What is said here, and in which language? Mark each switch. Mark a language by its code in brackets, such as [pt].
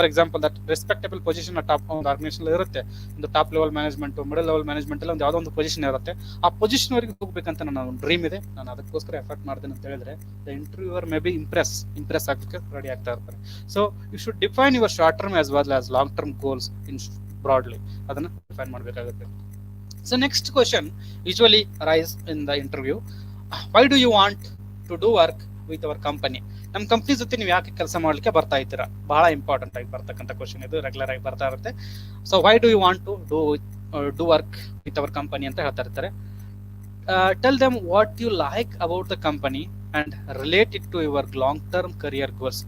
[kn] For example that respectable position top ಒಂದು organisation ಇರುತ್ತೆ. ಒಂದು top level management, middle level management ಅಲ್ಲಿ ಒಂದು ಯಾವುದೋ ಒಂದು ಪೊಸಿಷನ್ ಇರುತ್ತೆ. ಆ ಪೊಸಿಷನ್ ವರೆಗೂ ಹೋಗ್ಬೇಕಂತ ನನ್ನ ಒಂದು ಡ್ರೀಮ್ ಇದೆ. ನಾನು ಅದಕ್ಕೋಸ್ಕರ ಎಫರ್ಟ್ ಮಾಡ್ತೇನೆ ಅಂತ ಹೇಳಿದ್ರೆ the interviewer may be Impress ಆಗಕ್ಕೆ ರೆಡಿ ಆಗ್ತಾ ಇರ್ತಾರೆ. [en] So you should define your short term as well as long term goals in broadly. [kn] ಅದನ್ನ ಡಿಫೈನ್ ಮಾಡಬೇಕಾಗುತ್ತೆ. [en] So next question usually arise in the interview, why do you want to do work with our company? [kn] ನಮ್ಮ company ಜೊತೆ ನೀವು ಯಾಕೆ ಕೆಲಸ ಮಾಡ್ಲಿಕ್ಕೆ ಬರ್ತಾ ಇದ್ದೀರಾ? ಬಹಳ ಇಂಪಾರ್ಟೆಂಟ್ ಆಗಿ ಬರ್ತಕ್ಕಂಥ ಕ್ವಶನ್ ಇದು, ರೆಗ್ಯುಲರ್ ಆಗಿ ಬರ್ತಾ ಇರುತ್ತೆ. [en] so why do you want to do work with our company [kn] ಅಂತ ಹೇಳ್ತಾ ಇರ್ತಾರೆ. [en] Tell them what you like about the company and relate it to your long term career goals.